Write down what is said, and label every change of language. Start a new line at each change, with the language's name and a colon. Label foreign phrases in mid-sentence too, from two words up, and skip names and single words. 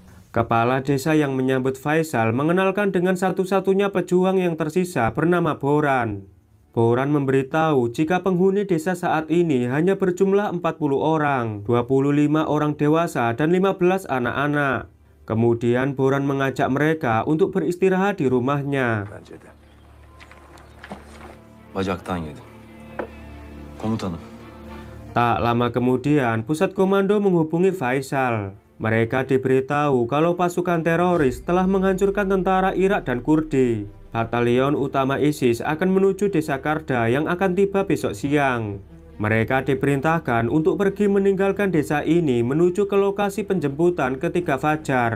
Indonesian: Kepala desa yang menyambut Faisal mengenalkan dengan satu-satunya pejuang yang tersisa bernama Boran. Boran memberitahu jika penghuni desa saat ini hanya berjumlah 40 orang, 25 orang dewasa dan 15 anak-anak. Kemudian Boran mengajak mereka untuk beristirahat di rumahnya.
Turkish: Bacaktan yedim. Komutanım.
Indonesian: Tak lama kemudian, pusat komando menghubungi Faisal. Mereka diberitahu kalau pasukan teroris telah menghancurkan tentara Irak dan Kurdi. Batalion utama ISIS akan menuju Desa Karda yang akan tiba besok siang. Mereka diperintahkan untuk pergi meninggalkan desa ini menuju ke lokasi penjemputan ketika fajar.